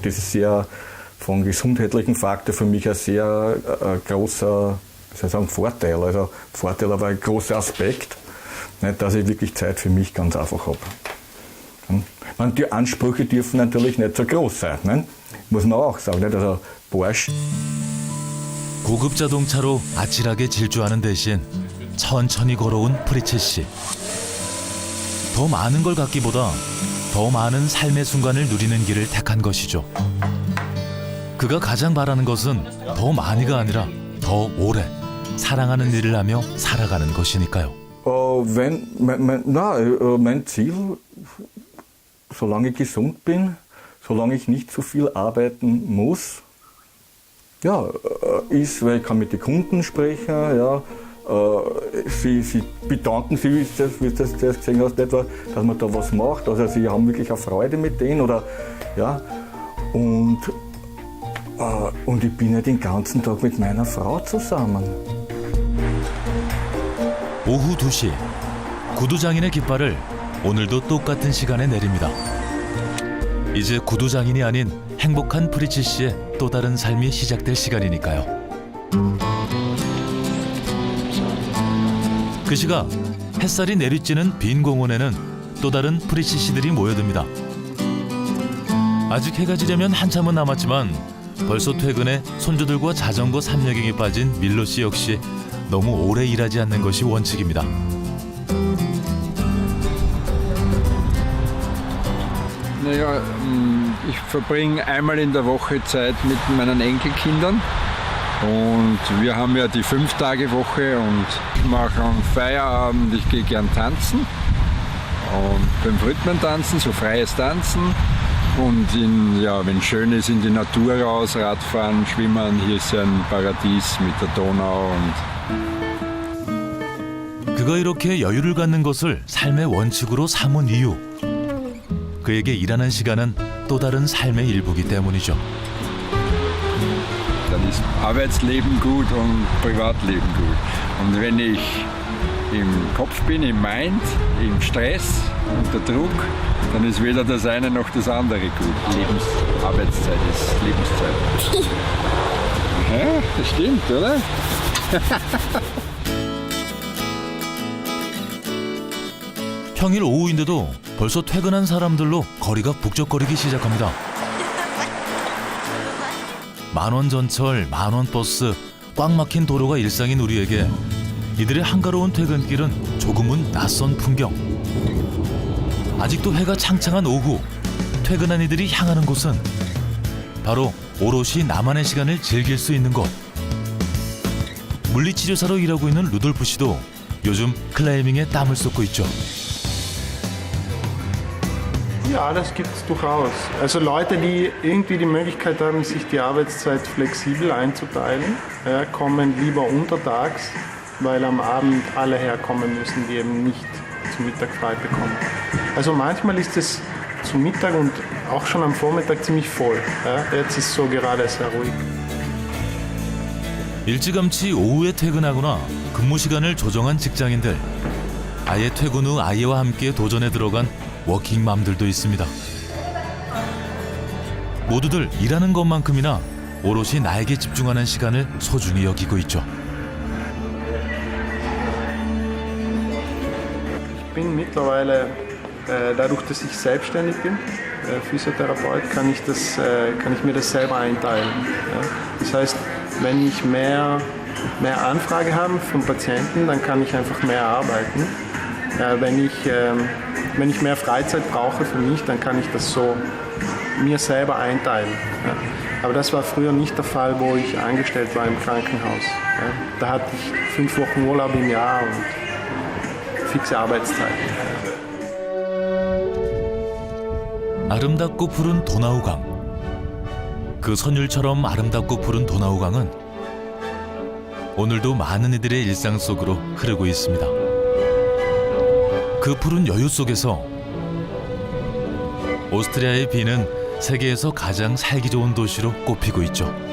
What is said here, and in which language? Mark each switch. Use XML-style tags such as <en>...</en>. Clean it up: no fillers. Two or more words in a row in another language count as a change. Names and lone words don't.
<de>Das ist sehr von gesundheitlichen Faktor für mich ein sehr großer, wie soll ich sagen, Vorteil. Also Vorteil, aber ein großer Aspekt, nicht, dass ich wirklich Zeit für mich ganz einfach habe. Die Ansprüche dürfen natürlich nicht so groß sein, nicht? Muss man auch sagen. Nicht? Also Porsche.</de> <ko>고급 자동차로 아찔하게 질주하는 대신 천천히 걸어온 프리츠 씨. 더 많은 걸 갖기보다 더 많은 삶의 순간을 누리는 길을 택한 것이죠. 그가 가장 바라는 것은 더 많이가 아니라 더 오래 사랑하는 일을 하며 살아가는 것이니까요.</ko> <de>Mein Ziel, solange ich gesund bin, solange ich nicht zu viel arbeiten muss, ja, ist, weil ich kann mit den Kunden sprechen, ja, sie bedanken sich, wie du das gesehen hast, etwa, dass man da was macht, also sie haben wirklich eine Freude mit denen, oder, ja, und ich bin ja den ganzen Tag mit meiner Frau zusammen.</de> <ko>오후 2시, 구두장인의 깃발을 오늘도 똑같은 시간에 내립니다. 이제 구두장인이 아닌 행복한 프리츠 씨의 또 다른 삶이 시작될 시간이니까요. 그 시각 햇살이 내리쬐는 빈 공원에는 또 다른 프리츠 씨들이 모여듭니다. 아직 해가 지려면 한참은 남았지만 벌써 퇴근에 손주들과 자전거 삼여경에 빠진 밀로 씨 역시 너무 오래 일하지 않는 것이 원칙입니다.</ko> <de>Naja, ich verbringe einmal in der Woche Zeit mit meinen Enkelkindern und wir haben ja die 5-Tage-Woche und ich mache am Feierabend, ich gehe gern tanzen und 5 Rhythmen tanzen, so freies Tanzen und wenn schön ist, in die Natur raus, Radfahren, Schwimmen, hier ist ja ein Paradies mit der Donau und</de> <ko>그가 이렇게 여유를 갖는 것을 삶의 원칙으로 삼은 이유. 그에게 일하는 시간은 또 다른 삶의 일부이기 때문이죠.</ko> <de>Dann ist Arbeitsleben gut und Privatleben gut. Und wenn ich im Kopf bin, im Mind, im Stress, unter Druck, dann ist weder das eine noch das andere gut. Arbeitszeit ist Lebenszeit. Ja, das stimmt, oder?</de> <ko>평일 오후인데도 벌써 퇴근한 사람들로 거리가 북적거리기 시작합니다. 만원 전철, 만원 버스, 꽉 막힌 도로가 일상인 우리에게 이들의 한가로운 퇴근길은 조금은 낯선 풍경. 아직도 해가 창창한 오후, 퇴근한 이들이 향하는 곳은 바로 오롯이 나만의 시간을 즐길 수 있는 곳. 물리치료사로 일하고 있는 루돌프 씨도 요즘 클라이밍에 땀을 쏟고 있죠.</ko> <de>Ja, das gibt es durchaus. Also Leute, die irgendwie die Möglichkeit haben, sich die Arbeitszeit flexibel einzuteilen, kommen lieber untertags weil am Abend alle herkommen müssen, die eben nicht zum Mittag frei bekommen. Also manchmal ist es zum Mittag und auch schon am Vormittag ziemlich voll. Ja? Jetzt ist so gerade sehr ruhig.</de> <ko>일찌감치 오후에 퇴근하거나 근무 시간을 조정한 직장인들. 아예 퇴근 후 아이와 함께 도전에 들어간 워킹맘들도 있습니다. 모두들 일하는 것만큼이나 오롯이 나에게 집중하는 시간을 소중히 여기고 있죠.</ko> <de>Ich bin mittlerweile, dadurch, dass ich selbstständig bin, Physiotherapeut, kann ich mir das selber einteilen. Ja? Das heißt, wenn ich mehr Anfrage habe von Patienten, dann kann ich einfach mehr arbeiten. Wenn ich mehr Freizeit brauche für mich, dann kann ich das so mir selber einteilen. Ja? Aber das war früher nicht der Fall, wo ich angestellt war im Krankenhaus. Ja? Da hatte ich 5 Wochen Urlaub im Jahr und fixe Arbeitszeiten.</de> <ko>아름답고 푸른 도나우강. 그 선율처럼 아름답고 푸른 도나우강은 오늘도 많은 이들의 일상 속으로 흐르고 있습니다. 그 푸른 여유 속에서 오스트리아의 비는 세계에서 가장 살기 좋은 도시로 꼽히고 있죠.</ko>